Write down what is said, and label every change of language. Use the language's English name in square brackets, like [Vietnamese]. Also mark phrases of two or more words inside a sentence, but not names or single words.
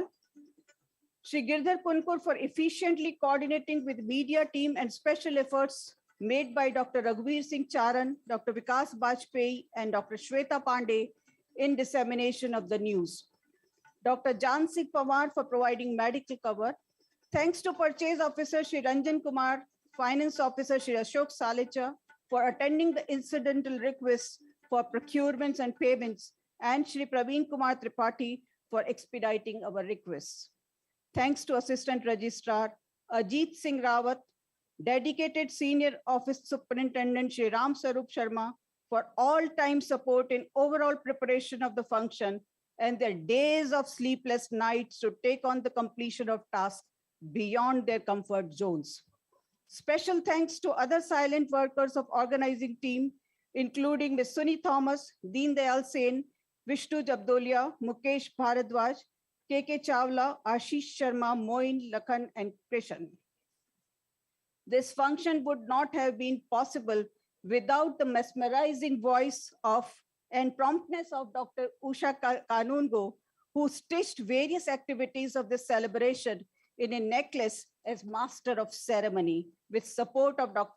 [English] Shri Girdhar Punkur for efficiently coordinating with media team and special efforts made by Dr. Raghuveer Singh Charan, Dr. Vikas Bajpayee, and Dr. Shweta Pandey in dissemination of the news. Dr. Jansi Pawar for providing medical cover. Thanks to Purchase Officer Shri Ranjan Kumar, Finance Officer Shri Ashok Salecha for attending the incidental requests for procurements and payments, and Shri Praveen Kumar Tripathi for expediting our requests. Thanks to Assistant Registrar Ajit Singh Rawat, dedicated Senior Office Superintendent Shri Ram Sarup Sharma for all-time support in overall preparation of the function and their days of sleepless nights to take on the completion of tasks beyond their comfort zones. Special thanks to other silent workers of organizing team, including Ms. Suni Thomas, Deen Dayal Sen, Vishnu Jabdolia, Mukesh Bharadwaj, KK Chawla, Ashish Sharma, Moin, Lakhan, and Krishan. This function would not have been possible without the mesmerizing voice of and promptness of Dr. Usha Kanungo, who stitched various activities of this celebration in a necklace as master of ceremony with support of Dr.